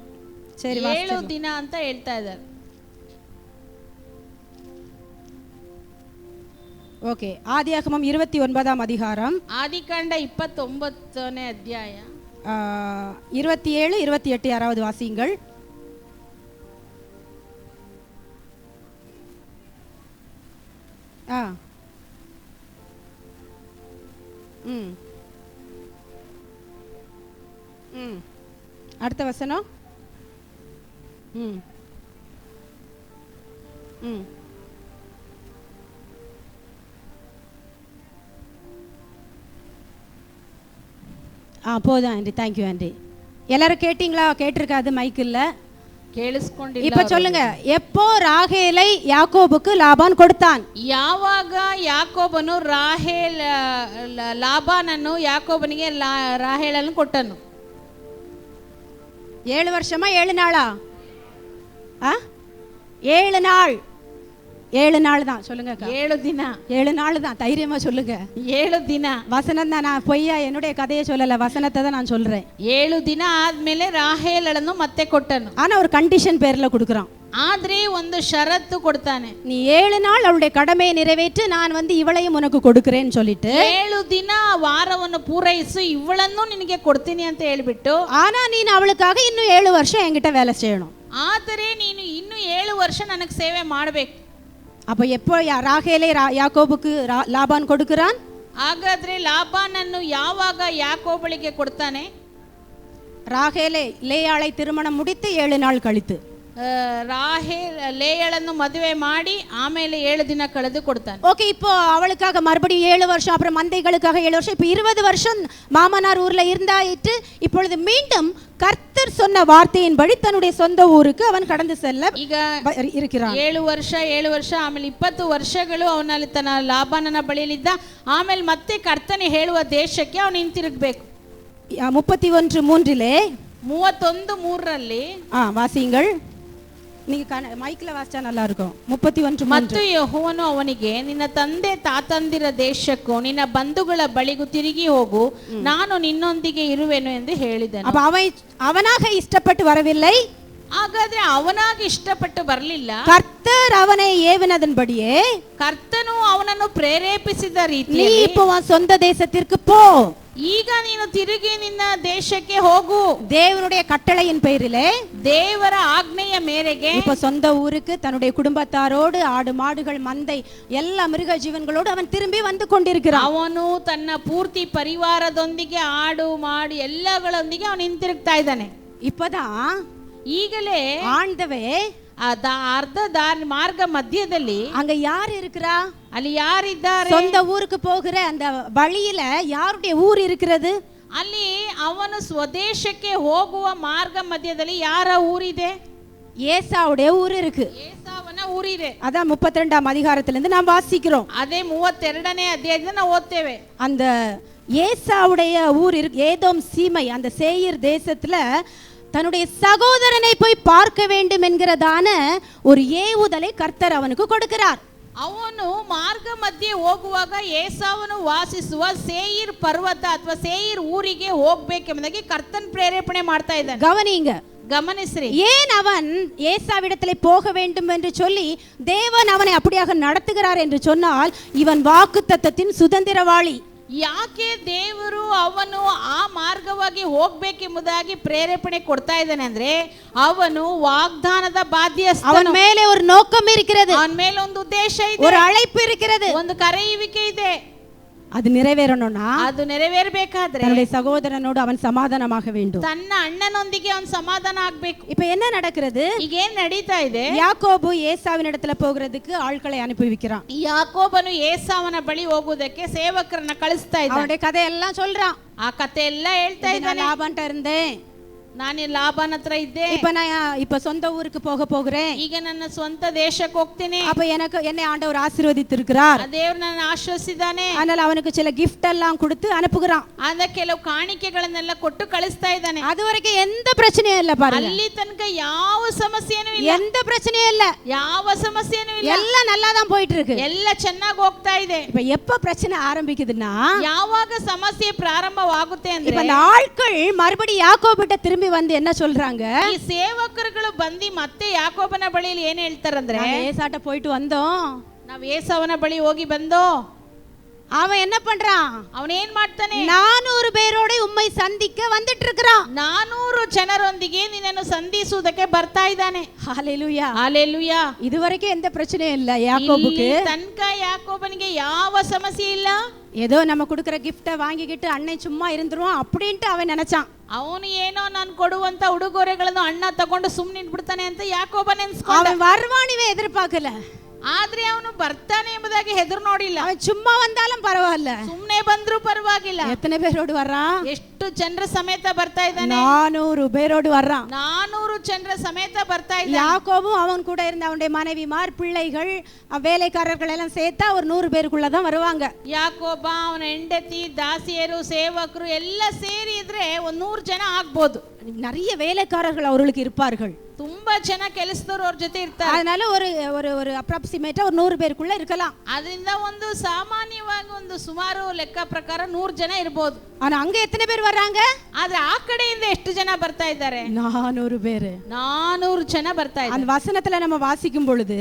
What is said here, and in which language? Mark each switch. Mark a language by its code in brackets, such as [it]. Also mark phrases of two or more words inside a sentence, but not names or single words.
[ta] சரி, [kn] 7 ದಿನ ಅಂತ ಹೇಳ್ತಾ ಇದ್ದಾರೆ. [ta] ஓகே, ஆதியாகமம் 29ஆம் அதிகாரம், [kn] ஆதிகாண்ட 29ನೇ ಅಧ್ಯಾಯ [ta] 27 28 யாராவது வாசியுங்கள். அடுத்த வசனம். போதும் ஆண்டி, தேங்க்யூ ஆண்டி. எல்லாரும் கேட்டீங்களா? கேட்டிருக்காது, மைக் இல்ல, [kn] ಕೇಳಿಸ್ಕೊಂಡಿಲ್ಲ. [ta] இப்ப சொல்லுங்க, எப்போ ராகேலை யாக்கோபுக்கு லாபான் கொடுத்தான்? [kn] ಯಾವಾಗ ಯಾಕೋಬನು ಲಾಬಾನನ್ನು ಯಾಕೋಬನಿಗೆ ರಾಹೇಲನ್ನು ಕೊಟ್ಟನು? [ta] 7 வருஷமா 7 நாளா? 7 நாள். 7 நாள் தான். சொல்லுங்க. [kn] 7 ದಿನ. [ta] 7 நாள் தான். தைரியமா சொல்லுங்க. [kn] 7 ದಿನ. [ta] வசனம் தான், நான் பொய்யா என்னுடைய கதையை சொல்லல, வசனத்தை தான் நான் சொல்றேன். [kn] 7 ದಿನ ಆದ್ಮೇಲೆ ರಾಹೇಲಳನ್ನು ಮತ್ತೆ ಕೊಟ್ಟನು. [ta] ஆனா ஒரு கண்டிஷன் பேர்ல கொடுக்குறான். [kn] ಆದ್ರೆ ಒಂದು ಷರತ್ತು ಕೊಡ್ತಾನೆ. [ta] நீ 7 நாள் அவளுடைய கடமையை நிறைவேற்று, நான் வந்து இவளையும் உனக்கு கொடுக்கிறேன்னு சொல்லிட்டு [kn] 7 ದಿನ ವಾರವನ್ನು ಪೂರೈಸು, ಇವಳನ್ನು ನಿನಗೆ ಕೊಡ್ತೀನಿ ಅಂತ ಹೇಳ್ಬಿಟ್ಟು, [ta] ஆனா நீ அவளுக்காக இன்னும் 7 வருஷம் என்கிட்ட வேலை செய்யணும். [kn] ಆದರೆ ನೀನು ಇನ್ನು 7 ವರ್ಷ ನನಗೆ ಸೇವೆ ಮಾಡಬೇಕು. [ta] அப்ப எப்போ ராகேலை யாக்கோபுக்கு லாபான் கொடுக்கிறான்? [kn] ಹಾಗಾದ್ರೆ ಲಾಬಾನನ್ನು ಯಾವಾಗ ಯಾಕೋಬಳಿಗೆ ಕೊಡ್ತಾನೆ? [ta] ராகேலை லேயாளை திருமணம் முடித்து 7 நாள் கழித்து. [kn] லேயளನ್ನು ಮದುವೆ ಮಾಡಿ ಆಮೇಲೆ 7 ದಿನ ಕಳೆದು ಕೊಡ್ತಾನೆ. [ta] ஓகே, இப்போ அவளுக்காக மறுபடியும் 7 வருஷம், அப்புறம் மந்தைகளுக்காக 7 வருஷம், இப்போ 20 வருஷம் மாமனார் ஊர்ல இருந்தாயிட்டு, இப்பொழுது மீண்டும் கர்த்தர் சொன்ன வார்த்தையின்படி தன்னுடைய சொந்த ஊருக்கு அவன் கடந்து செல்ல [kn] ಈಗ [ta] இருக்கிறான். [kn] 7 ವರ್ಷ ಆಮೇಲೆ 20 ವರ್ಷಗಳು ಅವನಲ್ಲಿ ತನ್ನ ಲಾಬಾನನ ಬಳಿಯಲ್ಲಿದ್ದ. ಆಮೇಲೆ ಮತ್ತೆ ಕರ್ತನೆ ಹೇಳುವ ದೇಶಕ್ಕೆ ಅವನು ಹಿಂತಿರುಗಬೇಕು. 31:3 31:3 [ta] வாசியுங்கள். நீங்க மைக்ல வாசிச்சா நல்லா இருக்கும். 31:3. [kn] ಮತ್ತು ಯೆಹೋವನು ಅವನಿಗೆ, ನಿನ್ನ ತಂದೆ ತಾತಂದಿರ ದೇಶಕ್ಕೂ ನಿನ್ನ ಬಂಧುಗಳ ಬಳಿಗೂ ತಿರುಗಿ ಹೋಗು, ನಾನು ನಿನ್ನೊಂದಿಗೆ ಇರುವೆನು ಎಂದು ಹೇಳಿದನು. [ta] அப்ப அவனாக இஷ்டப்பட்டு வரவில்லை. [kn] ಹಾಗಾದ್ರೆ ಅವನಾಗಿ ಇಷ್ಟಪಟ್ಟು ಬರಲಿಲ್ಲ. [ta] கர்த்தர் அவனை ஏவினதன்படியே, [kn] ಕರ್ತನು ಅವನನ್ನು ಪ್ರೇರೇಪಿಸಿದ ರೀತಿ, [ta] நீ இப்போ உன் சொந்த தேசத்திற்கு போ, [kn] ಈಗ ನೀನು ತಿರುಗಿ ನಿನ್ನ ದೇಶಕ್ಕೆ ಹೋಗು, [ta] தேவனுடைய கட்டளையின் பெயரிலே, [kn] ದೇವರ ಆಜ್ಞೆಯ ಮೇರೆಗೆ. [ta] இப்ப சொந்த ஊருக்கு தன்னுடைய குடும்பத்தாரோடு, ஆடு மாடுகள் மந்தை எல்லா மிருக ஜீவன்களோடு அவன் திரும்பி வந்து கொண்டிருக்கிறான். [kn] ಅವನು ತನ್ನ ಪೂರ್ತಿ ಪರಿವಾರದೊಂದಿಗೆ, ಆಡು ಮಾಡು ಎಲ್ಲಗಳೊಂದಿಗೆ ಅವನು ಹಿಂತಿರುಗ್ತಾ ಇದ್ದಾನೆ. [ta] இப்பதான் [kn] ಈಗಲೇ [ta] ஆண்டவே [kn] ಅರ್ಧ ದಾರಿ ಮಾರ್ಗ ಮಧ್ಯದಲ್ಲಿ [ta] அங்க யார் இருக்கிறா? [kn] ಅಲ್ಲಿ ಯಾರಿದ್ದಾರೆ? [ta] சொந்த ஊருக்கு போகிற அந்த வழியில யாருடைய ஊர் இருக்கிறது? [kn] ಅಲ್ಲಿ ಅವನು ಸ್ವದೇಶಕ್ಕೆ ಹೋಗುವ ಮಾರ್ಗ ಮಧ್ಯದಲ್ಲಿ ಯಾರ ಊರಿದೆ? [ta] ஏசாவுடைய ஊர் இருக்கு. [kn] ಏಸಾವನ ಊರಿದೆ. [ta] அதான் 32ஆம் அதிகாரத்திலிருந்து நாம் வாசிக்கிறோம். [kn] ಅದೇ 32ನೇ ಅಧ್ಯಾಯದಿಂದ ನಾವು ಓದ್ತೇವೆ. [ta] அந்த ஏசாவுடைய ஊர் இருக்கு, ஏதோம் சீமை, அந்த சேயீர் தேசத்துல தன்னுடைய சகோதரனை போய் பார்க்க வேண்டும் என்கிறதான ஒரு ஏவுதலை கர்த்தர் அவனுக்கு கொடுக்கிறார். [kn] ಅವನು ಮಾರ್ಗ ಮಧ್ಯೆ ಹೋಗುವಾಗ ಏಸಾವನು ವಾಸಿಸುವ ಸೇಯಿರ್ ಪರ್ವತ ಅಥವಾ ಸೇಯಿರ್ ಊರಿಗೆ ಹೋಗ್ಬೇಕೆಂಬುದಾಗಿ ಕರ್ತನ್ ಪ್ರೇರೇಪಣೆ ಮಾಡ್ತಾ ಇದ್ದಾನೆ. [ta] கவனிங்க, [kn] ಗಮನಿಸ್ರಿ, [ta] ஏன் அவன் ஏசாவிடத்திலே போக வேண்டும் என்று சொல்லி தேவன் அவனை அப்படியாக நடத்துகிறார் என்று சொன்னால் இவன் வாக்குத்தத்தத்தின் சுதந்திரவாளி. [kn] ಯಾಕೆ ದೇವರು ಅವನು ಆ ಮಾರ್ಗವಾಗಿ ಹೋಗ್ಬೇಕೆಂಬುದಾಗಿ ಪ್ರೇರೇಪಣೆ ಕೊಡ್ತಾ ಇದ್ದಾನೆ ಅಂದ್ರೆ ಅವನು ವಾಗ್ದಾನದ ಬಾಧ್ಯಸ್ಥ. [ta] அவன் மேலே ஒரு நோக்கம் இருக்கிறது, [kn] ಅವನ ಮೇಲೆ ಒಂದು ಉದ್ದೇಶ ಇದೆ, [ta] ஒரு அழைப்பு இருக்கிறது. [kn] ಒಂದು ಕರೆಯುವಿಕೆ ಇದೆ. [ta] அது நிறைவேறணும்னா [kn] ಅದು ನೆರವೇರಬೇಕಾದ್ರೆ [ta] தன்னுடைய சகோதரனோடு அவன் சமாதானமாக வேண்டும். [kn] ತನ್ನ ಅಣ್ಣನೊಂದಿಗೆ ಅವನು ಸಮಾಧಾನ ಆಗ್ಬೇಕು. [ta] இப்ப என்ன நடக்கிறது? [kn] ಈಗ ಏನ್ ನಡೀತಾ ಇದೆ? [ta] யாக்கோபு ஏசாவின் இடத்துல போகிறதுக்கு ஆட்களை அனுப்பி வைக்கிறான். [kn] ಯಾಕೋಬನು ಏಸಾವನ ಬಳಿ ಹೋಗುವುದಕ್ಕೆ ಸೇವಕರನ್ನ ಕಳಿಸ್ತಾ ಇದ್ದಾನೆ. [ta] அவனுடைய கதையெல்லாம் சொல்றான். [kn] ಆ ಕತೆ ಎಲ್ಲ ಹೇಳ್ತಾ ಇದ್ದಾನೆ. [ta] லாபான்ட்ட இருந்தேன், [kn] ನಾನು ಲಾಬಾನ್ ಹತ್ರ ಇದ್ದೆ, [ta] இப்ப சொந்த ஊருக்கு போக போகிறேன், [kn] ಈಗ ನನ್ನ ಸ್ವಂತ ದೇಶಕ್ಕೆ ಹೋಗ್ತೀನಿ, [ta] அப்ப என்னை ஆண்டவர் ஆசீர்வதித்திருக்கிறார், [kn] ದೇವರು ನನ್ನ ಆಶ್ರಯಿಸಿದ್ದಾನೆ. [ta] அதனால அவனுக்கு சில gift எல்லாம் கொடுத்து அனுப்புகிறான். [kn] ಅದ ಕೆಲವು ಕಾಣಿಕೆಗಳನ್ನೆಲ್ಲ ಕೊಟ್ಟು ಕಳಿಸ್ತಾ ಇದ್ದಾನೆ. [ta] அது வரைக்கும் எந்த பிரச்சனையும் இல்ல பாருங்க, [kn] ಅಲ್ಲಿ ತನಕ ಯಾವ ಸಮಸ್ಯೆನೂ ಇಲ್ಲ, [ta] எந்த பிரச்சனையும் இல்ல, [kn] ಯಾವ ಸಮಸ್ಯೆನೂ ಇಲ್ಲ, [ta] எல்லாம் நல்லா தான் போயிட்டு இருக்கு, [kn] ಎಲ್ಲ ಚೆನ್ನಾಗಿ ಹೋಗ್ತಾ ಇದೆ. [ta] இப்ப எப்ப பிரச்சனை ஆரம்பிக்குதுன்னா [kn] ಯಾವಾಗ ಸಮಸ್ಯೆ ಪ್ರಾರಂಭವಾಗುತ್ತೆ ಅಂದ್ರೆ [ta] இப்ப அந்த ஆட்கள் மறுபடியும் யாக்கோபிட்ட திரும்பி வந்து என்ன சொல்றாங்க, [kn] ಈ ಸೇವಕರುಗಳು ಬಂದು ಮತ್ತೆ ಯಾಕೋಬನ ಬಳಿಯಲ್ಲಿ ಏನ್ ಹೇಳ್ತಾರಂದ್ರೆ, [ta] ஏசாட்ட போயிட்டு வந்தோம், [kn] ನಾವ್ ಏಸಾವನ ಬಳಿ ಹೋಗಿ ಬಂದೋ. [ta] அவன் என்ன பண்றான், [kn] ಅವನ್ ಏನ್ ಮಾಡ್ತಾನೆ, [ta] 400 பேரோட உம்மை சந்திக்க வந்துட்டு இருக்கிறான், [kn] 400 ಜನರೊಂದಿಗೆ ನಿನ್ನನ್ನು ಸಂಧಿಸುವುದಕ್ಕೆ ಬರ್ತಾ ಇದ್ದಾನೆ. [ta] ஹalleluya ஹalleluya. இதுவரைக்கும் எந்த பிரச்சனையும் இல்ல யாக்கோபுக்கு. [kn] ತನಕ ಯಾಕೋಬನಿಗೆ ಯಾವ ಸಮಸ್ಯೆ ಇಲ್ಲ. [ta] ஏதோ நம்ம கொடுக்கிற கிஃப்ட வாங்கிக்கிட்டு அண்ணன் சும்மா இருந்துருவான் அப்படின்ட்டு அவன் நினைச்சான். [kn] ಅವನು ಏನೋ ನಾನು ಕೊಡುವಂತ ಉಡುಗೊರೆಗಳನ್ನು ಅಣ್ಣ ತಗೊಂಡು ಸುಮ್ಮನೆ ಬಿಡ್ತಾನೆ ಅಂತ ಯಾಕೋಬ ನೆನ್ಸ್ಕೊಂಡ. [ta] அவன் வருவான் இவன் எதிர்பார்க்கல, [kn] ಆದ್ರೆ ಅವನು ಬರ್ತಾನೆ ಎಂಬುದಾಗಿ ಹೆದರು ನೋಡಿಲ್ಲ. [ta] அவன் சும்மா வந்தாலும் பரவாயில்ல, [kn] ಸುಮ್ನೆ ಬಂದ್ರು ಪರವಾಗಿಲ್ಲ. [ta] எத்தனை பேரோடு வர்றான், [kn] ಎಷ್ಟು ಜನರ ಸಮೇತ ಬರ್ತಾ ಇದ್ದಾನೆ, [ta] 400 பேரோடு வர்றான். [kn] 400 ಜನರ ಸಮೇತ ಬರ್ತಾ ಇದ್ದಾನೆ. [ta] யாக்கோபும் அவன் கூட இருந்த அவனுடைய மனைவிமார் பிள்ளைகள் வேலைக்காரர்கள் எல்லாம் சேர்த்தா ஒரு 100 பேருக்குள்ளதான் வருவாங்க. [kn] ಯಾಕೋಬ ಅವನ ಹೆಂಡತಿ ದಾಸಿಯರು ಸೇವಕರು ಎಲ್ಲ ಸೇರಿ ಇದ್ರೆ 100 ಜನ ಆಗ್ಬೋದು. [ta] நிறைய வேலைக்காரர்கள் அவர்களுக்கு இருப்பார்கள், [kn] ತುಂಬಾ ಜನ ಕೆಲಸದವರು ಅವ್ರ ಜೊತೆ ಇರ್ತಾರೆ. [ta] அதனால ஒரு அப்ராக்சிமேட்டா ஒரு 100 பேருக்குள்ள இருக்கலாம். [kn] ಅದರಿಂದ ಒಂದು ಸಾಮಾನ್ಯವಾಗಿ ಒಂದು ಸುಮಾರು ಲೆಕ್ಕ ಪ್ರಕಾರ 100 ಜನ ಇರಬಹುದು. [ta] ஆனா அங்க எத்தனை பேர் வர்றாங்க, [kn] ಆದ್ರೆ ಆ ಕಡೆಯಿಂದ ಎಷ್ಟು ಜನ ಬರ್ತಾ ಇದ್ದಾರೆ, [ta] 400 பேரு. [kn] 400 ಜನ ಬರ್ತಾ ಇದ್ದಾರೆ. [ta] அந்த வசனத்துல நம்ம வாசிக்கும் பொழுது